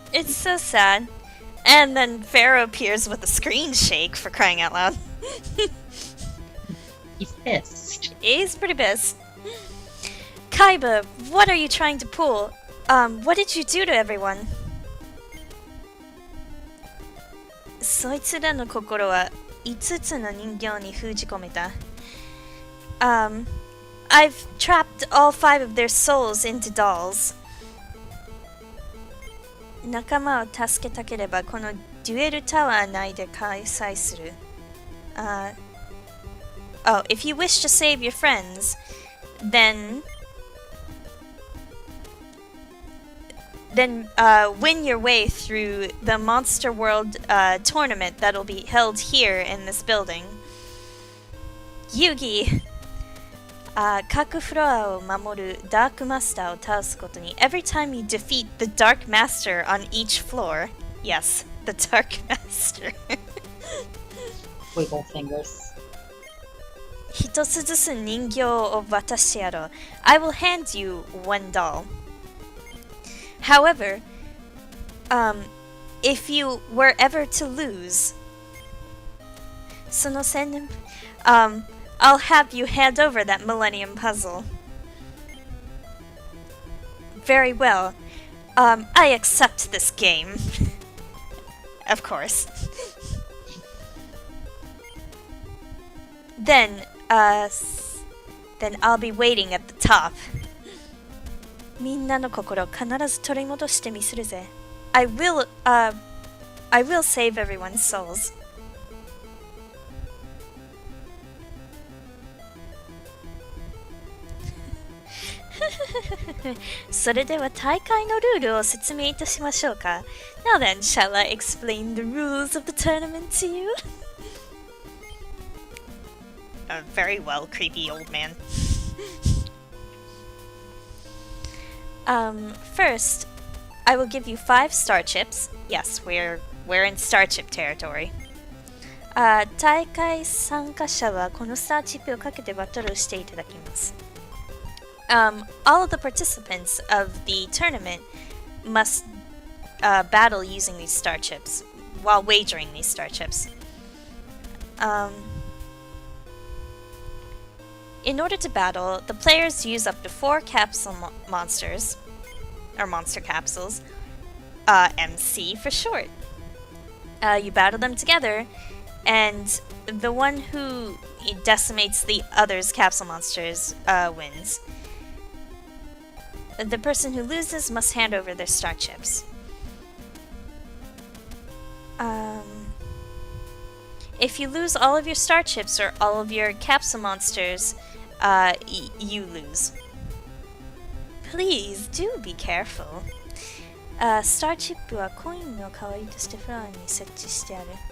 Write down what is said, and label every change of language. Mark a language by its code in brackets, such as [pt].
[en] It's so sad. And then Pharaoh appears with a screen shake, for crying out loud. He's pissed. He's pretty pissed. Kaiba, what are you trying to pull? What did you do to everyone? [ja] そいつらの心は5つの人形に封じ込めた。 [en] I've trapped all 5 of their souls into dolls. [ja] 仲間を助けたければこのデュエルタワー内で開催する。 [en] Oh, if you wish to save your friends, then win your way through the Monster World tournament that'll be held here in this building. Yugi, [ja] 各フロアを守るダークマスターを倒すことに [en] every time you defeat the Dark Master on each floor. Yes, the Dark Master. Wiggle fingers. [ja] 一つずつ人形を渡してやろう。 [en] I will hand you one doll. However, if you were ever to lose, [ja] その千年, [en] I'll have you hand over that Millennium Puzzle. Very well. I accept this game. Of course. Then I'll be waiting at the top. [ja] みんなの心を必ず取り戻してみせるぜ。 [en] I will save everyone's souls. [ja] それでは大会のルールを説明いたしましょうか。 [en] Now then, shall I explain the rules of the tournament to you? Very well, creepy old man. First, I will give you 5 star chips. Yes, we're in star chip territory. [ja] 大会参加者はこのスターチップをかけてバトルをしていただきます。 [en] All of the participants of the tournament must battle using these star chips while wagering these star chips. Um, in order to battle, the players use up to 4 capsule monsters, or monster capsules, MC for short. You battle them together, and the one who decimates the other's capsule monsters wins. The person who loses must hand over their star chips. If you lose all of your star chips or all of your capsule monsters, you lose. Please do be careful. [ja] Star chip はコインの代わりとしてフロアに設置してある。